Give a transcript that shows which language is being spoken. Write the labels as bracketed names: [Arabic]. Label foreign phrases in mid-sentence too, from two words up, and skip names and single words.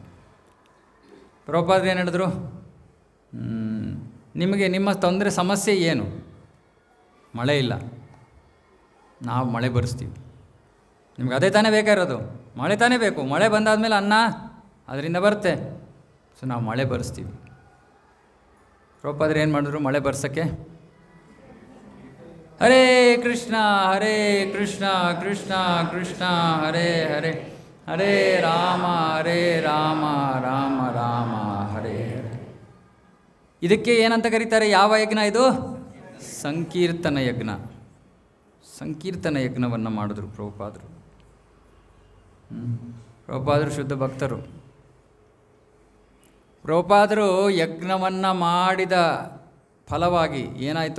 [Kannada] ಪ್ರಭುಪಾದ್ರು ಏನು ಹೇಳಿದ್ರು, ನಿಮ್ಮ ತೊಂದರೆ ಸಮಸ್ಯೆ ಏನು? ಮಳೆ ಇಲ್ಲ, ನಾವು ಮಳೆ ಬರೆಸ್ತೀವಿ. ನಿಮ್ಗೆ ಅದೇ ತಾನೇ ಬೇಕಾಗಿರೋದು, ಮಳೆ ತಾನೇ ಬೇಕು. ಮಳೆ ಬಂದಾದಮೇಲೆ ಅನ್ನ ಅದರಿಂದ ಬರುತ್ತೆ. ಸೊ ನಾವು ಮಳೆ ಬರೆಸ್ತೀವಿ. ಪ್ರಭುಪಾದ್ರು ಏನು ಮಾಡಿದ್ರು ಮಳೆ ಬರ್ಸೋಕ್ಕೆ? [Sanskrit] ಹರೇ ಕೃಷ್ಣ ಕೃಷ್ಣ ಕೃಷ್ಣ ಹರೇ ಹರೇ, ಹರೇ ರಾಮ ರಾಮ ರಾಮ ಹರೇ ಹರೇ. [Kannada] ಇದಕ್ಕೆ ಏನಂತ ಕರೀತಾರೆ? ಯಾವ ಯಜ್ಞ ಇದು? ಸಂಕೀರ್ತನ ಯಜ್ಞ. ಸಂಕೀರ್ತನ ಯಜ್ಞವನ್ನು ಮಾಡಿದ್ರು ಪ್ರಭುಪಾದರು. ಪ್ರಭುಪಾದರು ಶುದ್ಧ ಭಕ್ತರು. ಪ್ರಭುಪಾದರು ಯಜ್ಞವನ್ನು ಮಾಡಿದ ಫಲವಾಗಿ ಏನಾಯಿತು?